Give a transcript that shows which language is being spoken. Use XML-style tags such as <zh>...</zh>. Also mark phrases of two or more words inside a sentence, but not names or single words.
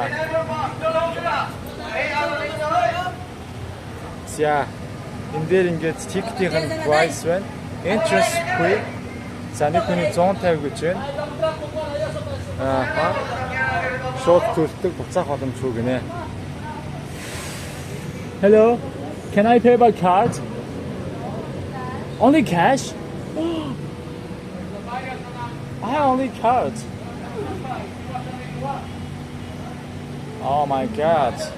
<mn>За энэ дээр ингээд тиктийн price байна.</mn> <en>Interest free.</en> <mn>За нэг хүний 150 гэж байна. Шууд төлдөг буцаах боломжгүй гинэ.</mn> <en>Hello. Can I pay by card? Only cash? I have only card. Oh my god.</en>